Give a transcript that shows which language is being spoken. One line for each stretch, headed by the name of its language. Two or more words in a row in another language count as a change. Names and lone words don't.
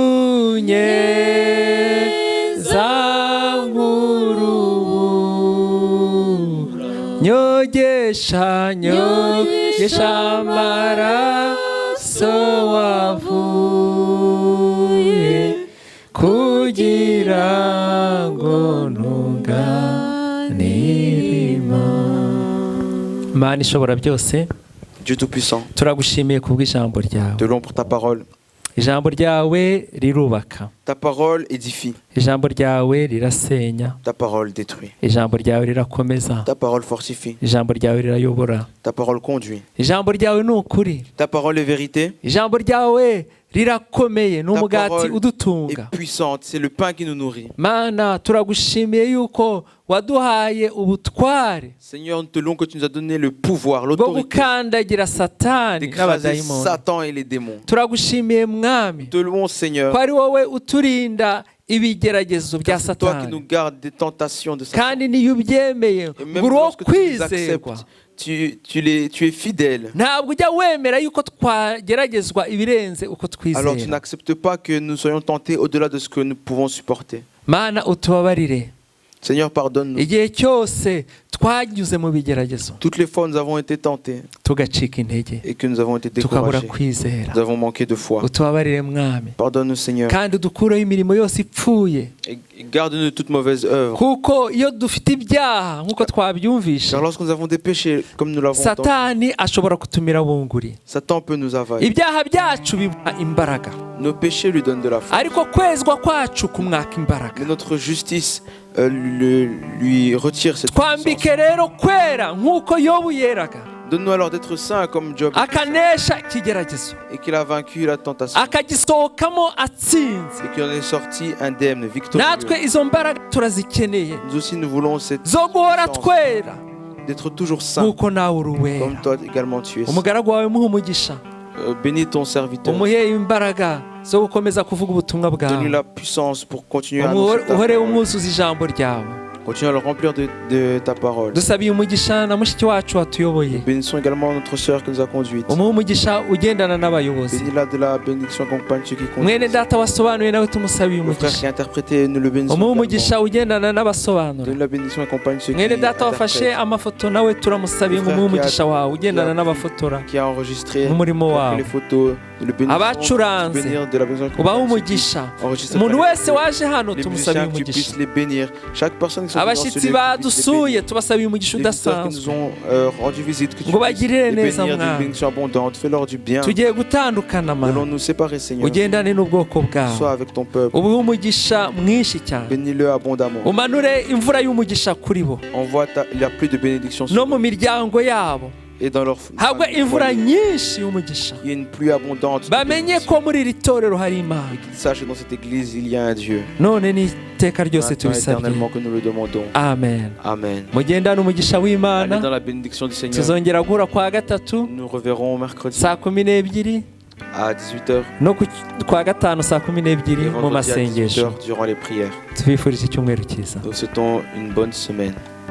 Kinyarwanda: nyeza nk'urubura Nyogesha nyogesha amaraso wavuye kugira ngo ntunganire Imana ishobora byose.
French: Dieu Tout-Puissant,
Kinyarwanda: turagushimiye kubw'ijambo ryawe.
French: te louons pour ta parole.
Kinyarwanda: Ijambo ryawe rirubaka.
French: Ta parole édifie.
Kinyarwanda: Ijambo ryawe rirasenya.
French: Ta parole détruit.
Kinyarwanda: Ijambo ryawe rirakomeza.
French: Ta parole fortifie.
Kinyarwanda: Ijambo ryawe rirayobora.
French: Ta parole conduit.
Kinyarwanda: Ijambo ryawe ni ukuri.
French: Ta parole est vérité.
Kinyarwanda: Ijambo ryawe rirakomeye, ni umugati udutunga.
French: Est puissante, c'est le pain qui nous nourrit.
Kinyarwanda: Mana turagushimiye yuko waduhaye ubutware.
French: Seigneur, nous te louons que tu nous as donné le pouvoir, l'autorité d'écraser Satan et les démons.
Kinyarwanda: Turagushimiye mwami.
French: Te louons Seigneur.
Kinyarwanda: Ko ari wowe uturinda ibigeragezo bya
French: C'est toi qui
Kinyarwanda: Satani.
French: nous gardes des tentations de Satan.
Kinyarwanda: Kandi niyo ubyemeye ngo kwizerwa.
French: Tu es fidèle.
Kinyarwanda: Ntabwo ujya wemera yuko twageragezwa ibirenze uko twizera.
French: Alors tu n'acceptes pas que nous soyons tentés au-delà de ce que nous pouvons supporter.
Kinyarwanda: Mana utubabarire.
French: Seigneur, pardonne-nous.
Kinyarwanda: Igihe cyose twanyuze mu bigeragezo.
French: Toutes les fois nous avons été tentés.
Kinyarwanda: Tugacika intege.
French: Et que nous avons été découragés. Nous avons manqué de foi.
Kinyarwanda: Utubabarire mwami.
French: Pardonne-nous Seigneur.
Kinyarwanda: Kandi udukureho imirimo yose ipfuye.
French: Et garde-nous de toute mauvaise œuvre.
Kinyarwanda: Kuko iyo dufite ibyaha nkuko twabyumvisha.
French: Car lorsque nous avons des péchés comme nous l'avons entendu,
Kinyarwanda: Satani ashobora kutumira bunguri.
French: Satan peut nous avaler.
Kinyarwanda: Ibyaha byacu bimuha imbaraga.
French: Nos péchés lui donnent de la force.
Kinyarwanda: Ariko kwezwa kwacu kumwaka imbaraga.
French: Mais notre justice lui retire cette puissance.
Kinyarwanda: Twambike rero kwera nkuko Yobu yeraga.
French: Donne-nous alors d'être saints comme Job.
Kinyarwanda: Akanesha ikigeragezo.
French: Et qu'il a vaincu la tentation.
Kinyarwanda: Akagisohokamo atsinze.
French: Et qu'il en est sorti indemne, victorieux.
Kinyarwanda: Natwe izo mbaraga turazikeneye.
French: Nous aussi nous voulons cette
Kinyarwanda: zo guhora twera.
French: D'être toujours saints.
Kinyarwanda: Nkuko nawe uruwera.
French: Comme toi également tu es.
Kinyarwanda: Umugaragu wawe muha umugisha.
French: Bénis ton serviteur.
Kinyarwanda: Umuhe imbaraga zo gukomeza kuvuga ubutumwa bwawe.
French: Donne-lui la puissance pour continuer à annoncer ta parole.
Kinyarwanda: Umwuzuza ijambo ryawe.
French: Continue à le remplir de ta parole.
Kinyarwanda: Dusabiye umugisha na mushiki wacu watuyoboye.
French: Bénissons également notre sœur qui nous a conduite.
Kinyarwanda: Umuhe umugisha ugendana n'abayobozi.
French: Bénis-la de la bénédiction accompagne ceux qui conduisent.
Kinyarwanda: Mwene data wasobanuye nawe tumusabiye umugisha.
French: Frère qui a interprété, nous le bénissons.
Kinyarwanda: Umuhe umugisha ugendana n'abasobanura.
French: Donne la bénédiction accompagne ceux qui
Kinyarwanda: Mwene data wafashe amafoto nawe turamusabiye umuhe umugisha wawe ugendana n'abafotora.
French: Qui a enregistré les photos.
Kinyarwanda: Abacuranze ubahe umugisha. Umuntu wese waje hano tumusabiye umugisha. Abashyitsi badusuye tubasabiye umugisha udasanzwe. Ngo bagirire neza mwami. Tugiye gutandukana mana. Ugendane n'ubwoko bwawe. Ubuhe umugisha mwinshi cyane. Umanure imvura y'umugisha kuri bo. No mu miryango yabo.
French: Et dans leur
Kinyarwanda: habwe imvura nyinshi y'umugisha.
French: Il y a une pluie abondante.
Kinyarwanda: Bamenye ko muri iri torero hari Imana.
French: Sache que dans cette église il y a un Dieu.
Kinyarwanda: None ni iteka ryose tubisabye.
French: Éternellement que nous le demandons.
Kinyarwanda: Amen.
French: Amen.
Kinyarwanda: Mugendane umugisha w'Imana.
French: Dans la bénédiction du Seigneur.
Kinyarwanda: Tuzongera guhura kwa gatatu.
French: Nous reverrons mercredi.
Kinyarwanda: Saa 12
French: à 18h.
Kinyarwanda: No kwa gatanu saa 12 mu masengesho.
French: Durant les prières.
Kinyarwanda: Tubifurije icyumweru cyiza.
French: Nous souhaitons une bonne semaine.